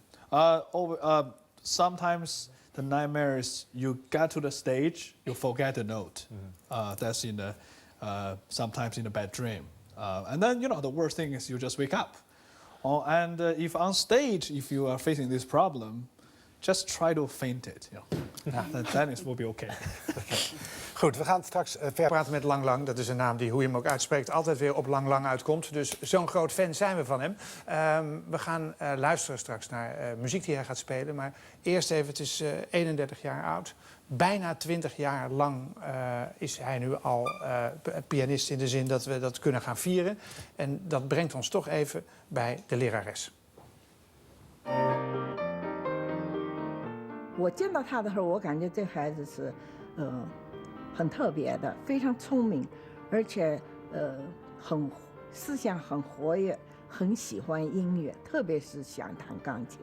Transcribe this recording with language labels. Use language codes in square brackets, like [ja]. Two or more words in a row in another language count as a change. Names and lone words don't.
[en] Sometimes the nightmare is you get to the stage, you forget the note. That's in the sometimes in a bad dream. And then, you know, the worst thing is you just wake up. And if on stage, if you are facing this problem, just try to feint it. You know. Then it will be okay. [nl] Goed, we gaan straks verder praten met Lang Lang. Dat is een naam die, hoe je hem ook uitspreekt, altijd weer op Lang Lang uitkomt. Dus zo'n groot fan zijn we van hem. We gaan luisteren straks naar muziek die hij gaat spelen. Maar eerst even, het is 31 jaar oud. Bijna 20 jaar lang is hij nu al pianist in de zin dat we dat kunnen gaan vieren. En dat brengt ons toch even bij de lerares. [zh] 我见到他的时候，我感觉这孩子是，很特别的，非常聪明，而且思想很活跃，很喜欢音乐，特别是想弹钢琴。